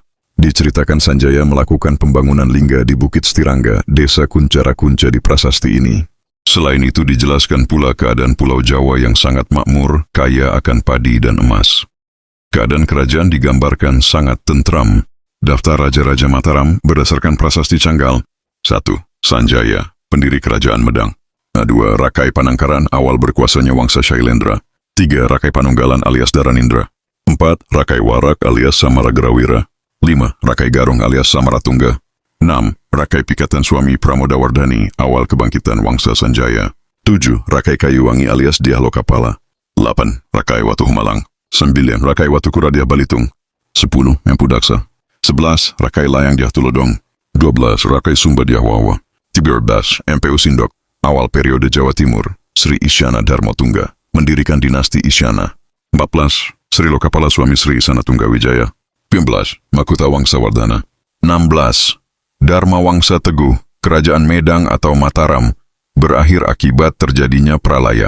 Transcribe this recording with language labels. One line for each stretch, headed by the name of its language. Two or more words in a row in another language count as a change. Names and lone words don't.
Indonesian: Diceritakan Sanjaya melakukan pembangunan lingga di Bukit Stirangga, Desa Kuncara Kunca di prasasti ini. Selain itu dijelaskan pula keadaan Pulau Jawa yang sangat makmur, kaya akan padi dan emas. Keadaan kerajaan digambarkan sangat tentram. Daftar Raja-Raja Mataram berdasarkan prasasti Canggal. 1. Sanjaya, pendiri kerajaan Medang. 2. Rakai Panangkaran, awal berkuasanya Wangsa Shailendra. 3. Rakai Panunggalan alias Daranindra. 4. Rakai Warak alias Samaragrawira. 5. Rakai Garung alias Samaratungga. 6. Rakai Pikatan Suami Pramodawardhani, awal kebangkitan Wangsa Sanjaya. 7. Rakai Kayuwangi alias Diah Lokapala. 8. Rakai Watu Humalang. 9. Rakai Watu Kuradia Balitung. 10. Empu Daksa. 11. Rakai Layang Diah Tulodong. 12. Rakai Sumba Diah Wawa. 13. MPU Sindok, awal periode Jawa Timur, Sri Isyana Darmotungga, mendirikan dinasti Isyana. 14. Sri Lokapala Suami Sri Isana Tunggawijaya. 15. Makuta Wangsa Wardhana. 16. Dharma Wangsa Teguh, Kerajaan Medang atau Mataram, berakhir akibat terjadinya pralaya.